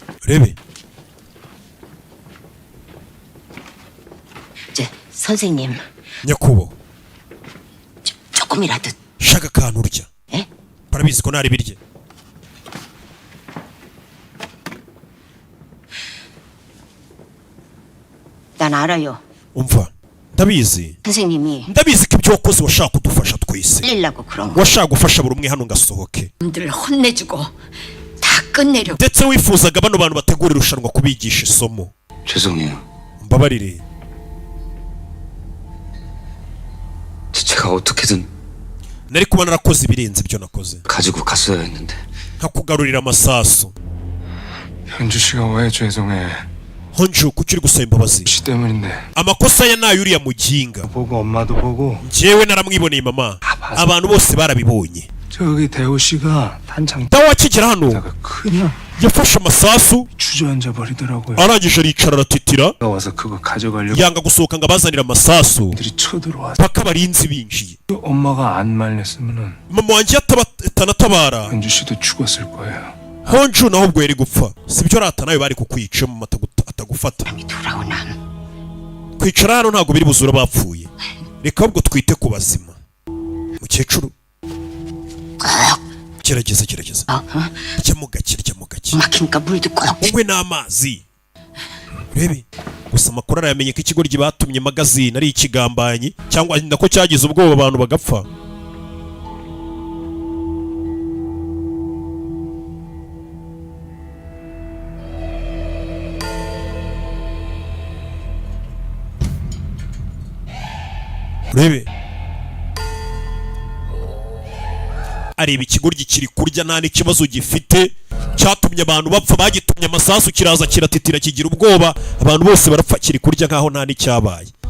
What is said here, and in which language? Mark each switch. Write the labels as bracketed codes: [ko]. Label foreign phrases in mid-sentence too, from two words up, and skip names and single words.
[rw] urebe [ko] 이제 선생님 [rw] nyakubahwa [ko] 조금이라도 [rw] shaka akantu urya [ko] 에? [rw] barabizi ko ntari birye [ko] 난 알아요. [rw] umva ndabizi [ko] 선생님이 [rw] ndabizi ko ibyo wakoze washaka kudufasha twese [ko] 살리려고 그런 거. [rw] washaka gufasha buri umwe hano ngasohoke [ko] 놈들 혼내주고 다 끝내려고. [rw] ndetse wifuzaga bano bantu bategura irushanwa kubigisha isomo [ko] 죄송해요. [rw] mbabarire [ko] 제가 어떻게든 [rw] nari kuba narakoze ibirenze ibyo nakoze [ko] 가지고 갔어야 했는데. [rw] nkakugarurira amasasu [ko] 현주 씨가 왜 죄송해? [rw] honju kuki uri gusaba imbabazi [ko] 씨 때문인데. [rw] amakosa ya nayo uriya muginga [ko] 보고 엄마도 보고 [rw] njyewe naramwiboneye mama abantu bose barabibonye [ko] 저기 대호 씨가 단창 [rw] dawe akigera hano [ko] 다가 그냥 [rw] yafashe amasasu [ko] 주저앉아 버리더라고요. [rw] arangije aricara aratitira [ko] 와서 그거 가져가려고 [rw] yanga gusohoka ngo abazanire amasasu [ko] 들이 쳐들어와서 [rw] paka abarinzi binjiye [ko] 엄마가 안 말렸으면은 [rw] mama wanjye atanatabara [ko] 현주 씨도 죽었을 거예요. [rw] honju naho ubwo yari gupfa sibyo rata nawe bari kukwica mama atagufata [ko] 돌아오나. [rw] kwicara hano ntabwo biri buzura bapfuye reka ahubwo twite ku bazima mukecuru gerageza ryamo gake [ko] 막히니까 물도 꼭. [rw] unywe n'amazi urebe gusa amakuru arayamenye ko ikigoryi batumye magazine ari ikigambanyi cyangwa nako cyagize ubwoba abantu bagapfa urebe areba ikigoryi kiri kurya nta n'ikibazo gifite cyatumye abantu bapfa bagitumye amasasu kiraza kiratitira kigira ubwoba abantu bose barapfa kiri kurya nkaho nta n'icyabaye